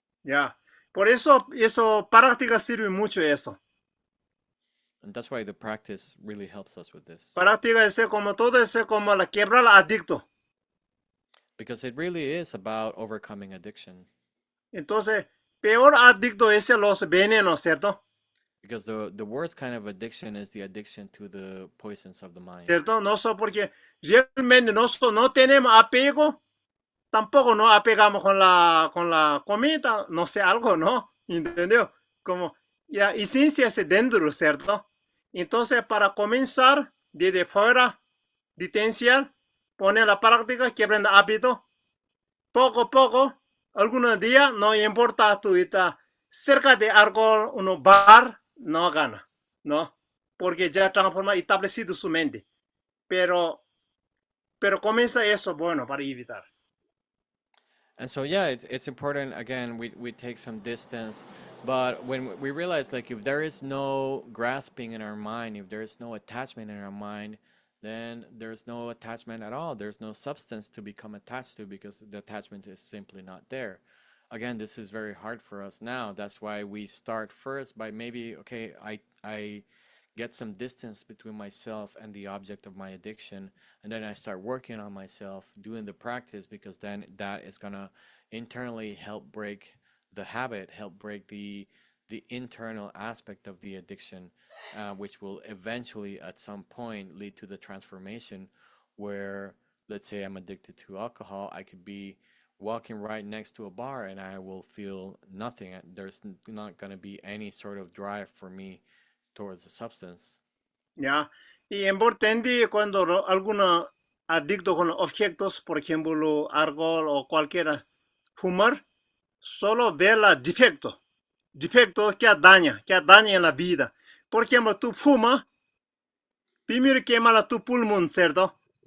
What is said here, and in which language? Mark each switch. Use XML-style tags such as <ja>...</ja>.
<es>Ya. Por eso práctica sirve mucho eso.</es> <en>And that's why the practice really helps us with this.</en> <es>Práctica es como todo es como la quiebra al adicto.</es> <en>Because it really is about overcoming addiction.</en> <es>Entonces, peor adicto es los venenos, ¿cierto?</es> <en>Because the worst kind of addiction is the addiction to the poisons of the mind.</en> <es>¿Cierto? No so porque realmente nosotros no tenemos apego, tampoco nos apegamos con la comida, no sé, algo, ¿no? ¿Entendió? Como, ya, esencia es dentro, ¿cierto? Entonces, para comenzar, desde fuera, diferenciar, poner la práctica, que aprenda hábito, poco a poco, algunos días, no importa, tú estás cerca de algo, un bar, no gana, ¿no? Porque ya transforma establecido su mente. Pero comienza eso, bueno, para evitar.</es> <en>And so yeah, it's important. Again, we take some distance, but when we realize like if there is no grasping in our mind, if there is no attachment in our mind, then there's no attachment at all. There's no substance to become attached to because the attachment is simply not there. Again, this is very hard for us now. That's why we start first by maybe, okay, I get some distance between myself and the object of my addiction, and then I start working on myself, doing the practice, because then that is gonna internally help break the habit, help break the internal aspect of the addiction, which will eventually at some point lead to the transformation where, let's say I'm addicted to alcohol, I could be walking right next to a bar and I will feel nothing. There's not going to be any sort of drive for me towards the substance.</en> <es>¿Ya? Y importante cuando alguno adicto con objetos, por ejemplo, alcohol o cualquiera, fumar, solo ver los defectos. Defectos que daña en la vida. Por ejemplo, tú fumas, primero quema tu pulmón, ¿cierto?</es>